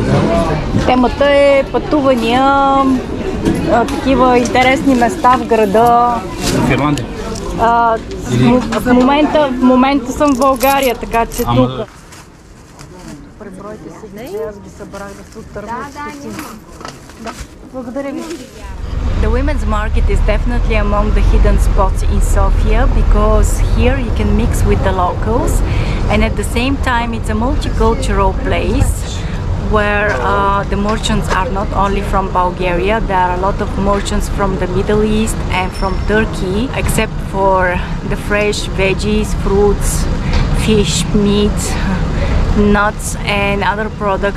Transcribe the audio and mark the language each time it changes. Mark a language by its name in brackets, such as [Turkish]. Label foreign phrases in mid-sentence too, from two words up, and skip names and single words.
[Bulgarian] Темата е пътувания, такива интересни места в града. В Ирландия? В момента съм в България, така че тук. Пребройте си, аз ги събрах да се отърват стотинки. Да, благодаря ви. [English] The women's market is definitely among the hidden spots in Sofia because here you can mix with the locals, and at the same time it's a multicultural place where the merchants are not only from Bulgaria. There are a lot of merchants from the Middle East and from Turkey, except for the fresh veggies, fruits, fish, meat, nuts and other products.